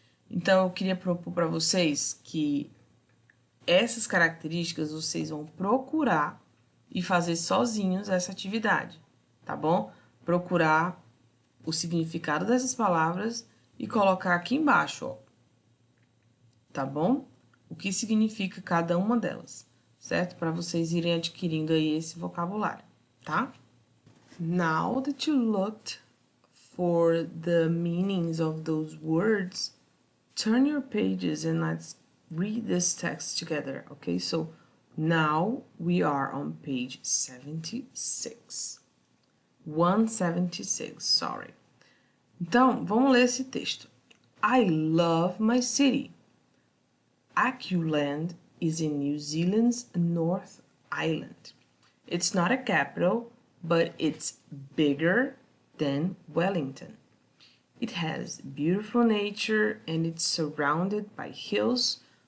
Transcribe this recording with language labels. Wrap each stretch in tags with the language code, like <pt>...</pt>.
<pt>Então, eu queria propor para vocês que essas características vocês vão procurar e fazer sozinhos essa atividade, tá bom? Procurar o significado dessas palavras e colocar aqui embaixo, ó, tá bom? O que significa cada uma delas, certo? Para vocês irem adquirindo aí esse vocabulário, tá?</pt> <en>Now that you looked for the meanings of those words, turn your pages and let's read this text together, okay? So now we are on page 76. 176, sorry.</en> <pt>Então, vamos ler esse texto.</pt> <en>I love my city. Auckland is in New Zealand's North Island. It's not a capital, but it's bigger than Wellington. It has beautiful nature and it's surrounded by hills,</en>